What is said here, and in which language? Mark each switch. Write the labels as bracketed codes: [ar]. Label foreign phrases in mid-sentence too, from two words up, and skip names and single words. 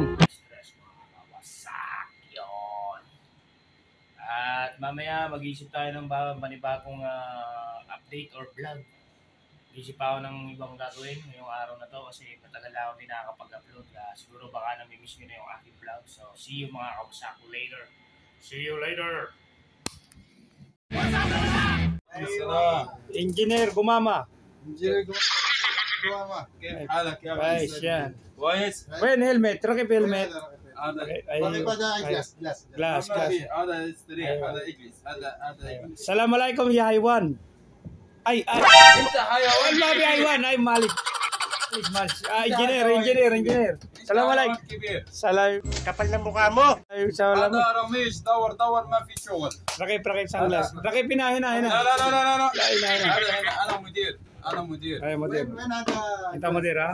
[tl] stress mga kawasak. Yun. At mamaya mag-iisip tayo ng panibagong [en] update or vlog. [tl] Isip ako ng ibang gagawin ngayong araw na to kasi matagal na ako din nakakapag-upload. Siguro baka nami-miss nyo na yung aking vlog. [en] So see you [tl] mga kawasak [en] later. See you later. [ar] انجينير قمامة كويس يعني كويس وين هيلمت ركب هيلمت جلاس هذا استريح هذا اجلس هذا السلام عليكم يا حيوان اي انت حيوان ما في حيوان اي مالك انجينير السلام عليكم كبير سلام [tl] Kapal ng mukha mo. [ar] سلام هذا رميش دور ما في شغل ركب سانجلاس ركب هنا لا هنا هذا هنا انا مدير اي مدير وين هذا انت مدير ها